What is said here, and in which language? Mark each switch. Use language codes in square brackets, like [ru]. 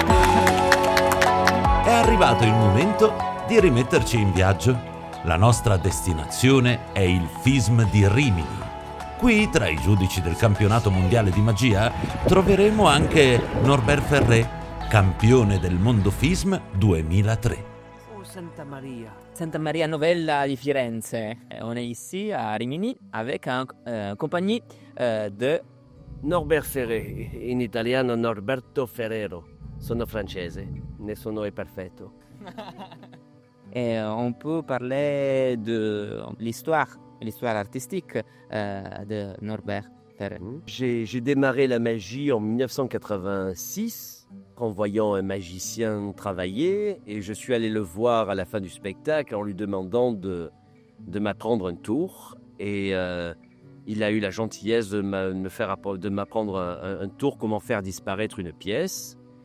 [it] È arrivato il momento di rimetterci in viaggio. La nostra destinazione è il FISM di Rimini. Qui, tra i giudici del campionato mondiale di magia, troveremo anche Norbert Ferré, campione del mondo FISM 2003. Oh, Santa Maria Novella di Firenze. [fr] On est ici à Rimini avec une compagnie de... [it] Norbert Ferré, in italiano Norberto Ferrero. Sono francese, nessuno è perfetto. [fr] Et on peut parler de l'histoire artistique de Norbert Ferré. J'ai démarré la magie en 1986 en voyant un magicien travailler et je suis allé le voir à la fin du spectacle en lui demandant de m'apprendre un tour et il a eu la gentillesse de m'apprendre un tour, comment faire disparaître une pièce.